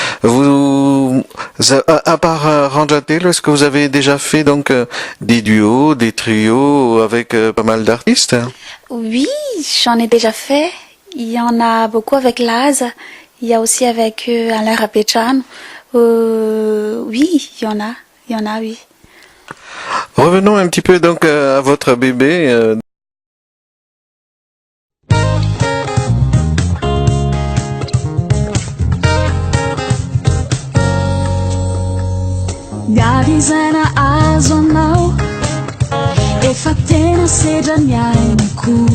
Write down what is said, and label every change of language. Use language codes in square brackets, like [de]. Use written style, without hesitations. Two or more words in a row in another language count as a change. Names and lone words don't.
[fr] À part Ranjantelu, est-ce que vous avez déjà fait donc des duos, des trios avec pas mal d'artistes? Oui, j'en ai déjà fait. Il y en a beaucoup avec Laz. Il y a aussi avec Alain Rapetchan. Oui, il y en a, oui. Revenons un petit peu donc à votre bébé. [mg] Garizana azo anao efa tena sedra ny ainiko